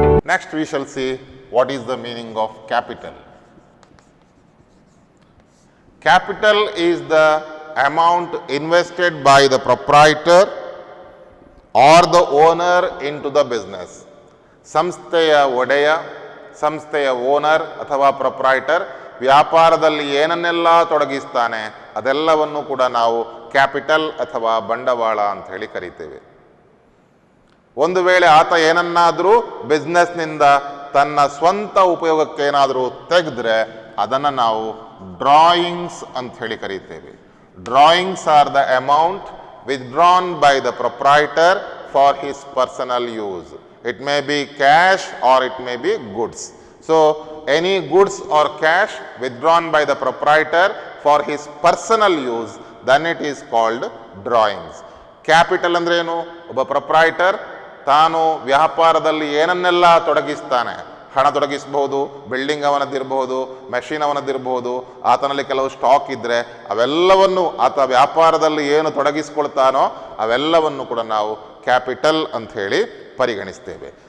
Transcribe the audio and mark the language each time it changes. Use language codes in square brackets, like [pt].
[en] Next we shall see what is the meaning of capital. Capital is the amount invested by the proprietor or the owner into the business. [kn] ಸಂಸ್ಥೆಯ ಒಡೆಯ, ಸಂಸ್ಥೆಯ owner ಅಥವಾ proprietor ವ್ಯಾಪಾರದಲ್ಲಿ ಏನನ್ನೆಲ್ಲ ತೊಡಗಿಸ್ತಾನೆ ಅದೆಲ್ಲವನ್ನು ಕೂಡ ನಾವು capital ಅಥವಾ ಬಂಡವಾಳ ಅಂತ ಹೇಳಿ ಕರಿತೇವೆ. ಒಂದು ವೇಳೆ ಆತ ಏನನ್ನಾದರೂ ಬಿಸ್ನೆಸ್ನಿಂದ ತನ್ನ ಸ್ವಂತ ಉಪಯೋಗಕ್ಕೆ ಏನಾದರೂ ತೆಗೆದ್ರೆ ಅದನ್ನು ನಾವು ಡ್ರಾಯಿಂಗ್ಸ್ ಅಂತ ಹೇಳಿ ಕರೀತೇವೆ. [en] Drawings are the amount withdrawn by the proprietor for his personal use. It may be cash or it may be goods. So, any goods or cash withdrawn by the proprietor for his personal use, then it is called drawings. [kn] Capital ಅಂದ್ರೆ ಏನು? ಒಬ್ಬ proprietor ತಾನು ವ್ಯಾಪಾರದಲ್ಲಿ ಏನನ್ನೆಲ್ಲ ತೊಡಗಿಸ್ತಾನೆ, ಹಣ ತೊಡಗಿಸಬಹುದು, building ಅವನದ್ದಿರಬಹುದು, machine ಅವನದ್ದಿರಬಹುದು, ಆತನಲ್ಲಿ ಕೆಲವು stock ಇದ್ದರೆ ಅವೆಲ್ಲವನ್ನು ಆತ ವ್ಯಾಪಾರದಲ್ಲಿ ಏನು ತೊಡಗಿಸ್ಕೊಳ್ತಾನೋ ಅವೆಲ್ಲವನ್ನು ಕೂಡ ನಾವು ಕ್ಯಾಪಿಟಲ್ ಅಂತ ಹೇಳಿ ಪರಿಗಣಿಸ್ತೇವೆ.